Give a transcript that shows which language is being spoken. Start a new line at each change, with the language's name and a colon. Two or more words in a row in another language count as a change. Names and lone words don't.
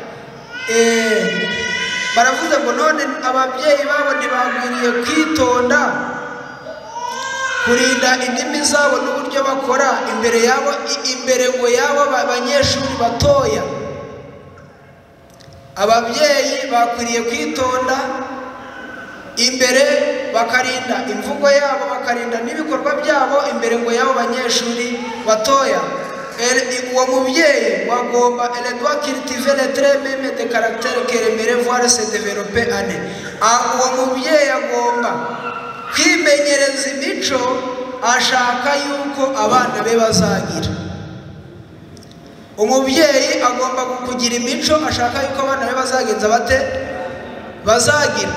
Kinyarwanda: Baravuze ngo none ababyeyi babo ntibagwiriye kwitonda kurinda indimi zabo n'uburyo bakora imbere ngo yabo abanyeshuri batoya. Ababyeyi bakwiriye kwitonda imbere, bakarinda imvugo yabo, bakarinda n'ibikorwa byabo imbere ngo yabo abanyeshuri batoya. Uwo mubyeyi wagomba
French: elle doit cultiver les traits mêmes de caractère qu'elle aimerait voir se développer en eux.
Kinyarwanda: Uwo mubyeyi agomba kwimenyereza imico ashaka yuko abana be bazagira. Umubyeyi agomba kugira imico ashaka yuko abana be bazagenza bate, bazagira.